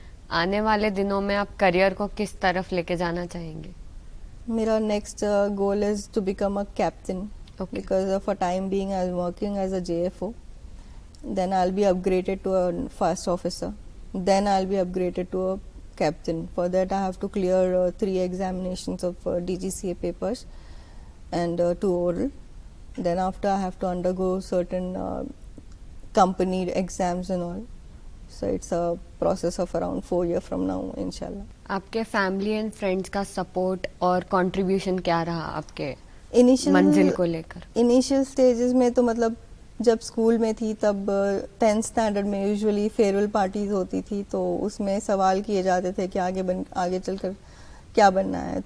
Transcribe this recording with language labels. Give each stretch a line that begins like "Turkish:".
Hindi: आने वाले दिनों में आप करियर को किस तरफ लेके जाना चाहेंगे?
English: मेरा next goal is to become a captain, because for time being I am working as a JFO. Then I will be upgraded to a first officer. Then I will be upgraded to a captain. For that I have to clear 3 examinations of DGCA papers and 2 oral. Then after I have to undergo certain company exams and all. So it's a process of around 4 years from now, inshallah.
Hindi: आपके family and friends का support और contribution क्या रहा आपके
English: Initial
Hindi: मंजिल को लेकर? Initial stages में तो मतलब जब स्कूल में थी तब 10th स्टैंडर्ड में यूजुअली फेयरवेल पार्टीज होती थी, तो उसमें सवाल किए जाते थे कि आगे चलकर क्या बनना है.